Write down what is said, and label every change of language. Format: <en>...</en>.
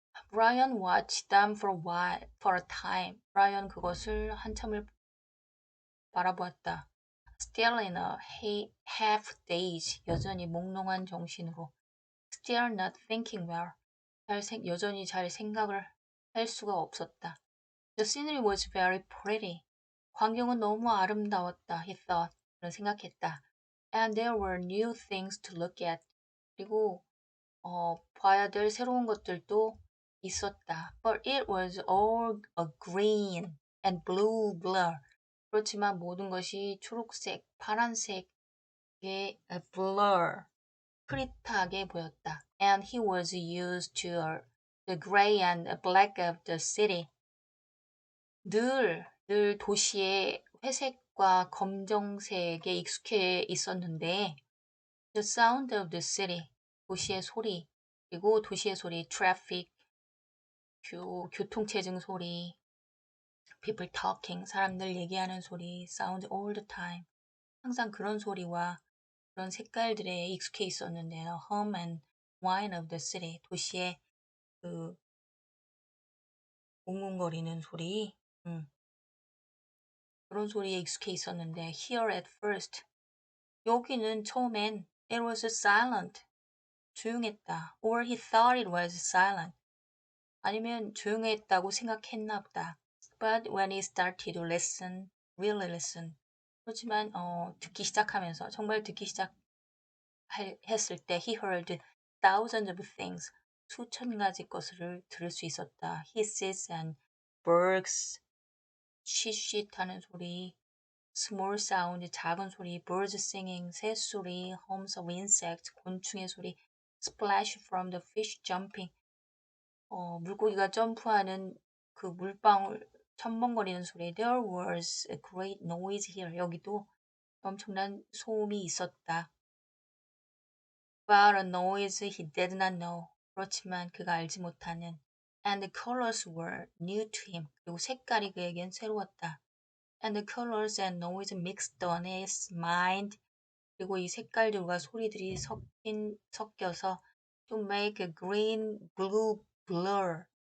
<en>Brian watched them for a time.</en> <ko>Brian 그것을 한참을 바라보았다.</ko> <en>Still in a half daze,</en> <ko>여전히 몽롱한 정신으로.</ko> <en>Still not thinking well,</en> <ko>여전히 잘 생각을 할 수가 없었다.</ko> <en>The scenery was very pretty.</en> <ko>광경은 너무 아름다웠다.</ko> <en>He thought.</en> <ko>그는 생각했다.</ko> <en>And there were new things to look at.</en> <ko>그리고 봐야 될 새로운 것들도 있었다.</ko> <en>But it was all a green and blue blur.</en> <ko>그렇지만 모든 것이 초록색, 파란색의 blur, 흐릿하게 보였다.</ko> <en>And he was used to the gray and black of the city.</en> <ko>늘 도시의 회색과 검정색에 익숙해 있었는데</ko> <en>the sound of the city,</en> <ko>도시의 소리, 그리고 도시의 소리, traffic, 교통체증 소리,</ko> <en>people talking,</en> <ko>사람들 얘기하는 소리,</ko> <en>sound all the time.</en> <ko>항상 그런 소리와 그런 색깔들에 익숙해 있었는데요.</ko> <en>hum and whine of the city,</en> <ko>도시의 그 웅웅거리는 소리, 그런 소리에 익숙해 있었는데</ko> <en>here at first,</en> <ko>여기는 처음엔</ko> <en>it was silent,</en> <ko>조용했다.</ko> <en>or he thought it was silent,</en> <ko>아니면 조용했다고 생각했나 보다.</ko> <en>But when he started to listen, really listen.</en> <ko>그렇지만 듣기 시작하면서 정말 듣기 시작했을 때</ko> <en>he heard thousands of things.</en> <ko>수천 가지 것을 들을 수 있었다.</ko> <en>hisses and birds,</en> <ko>쉬쉬하는 소리,</ko> <en>small sound,</en> <ko>작은 소리,</ko> <en>birds singing, 새소리, hums of insects,</en> <ko>곤충의 소리,</ko> <en>splash from the fish jumping,</en> <ko>물고기가 점프하는 그 물방울 첨벙거리는 소리.</ko> <en>There was a great noise here.</en> <ko>여기도 엄청난 소음이 있었다.</ko> <en>But a noise he did not know.</en> <ko>그렇지만 그가 알지 못하는.</ko> <en>And the colors were new to him.</en> <ko>그리고 색깔이 그에겐 새로웠다.</ko> <en>And the colors and noise mixed on his mind.</en> <ko>그리고 이 색깔들과 소리들이 섞여서</ko> <en>to make a green, blue blur.</en>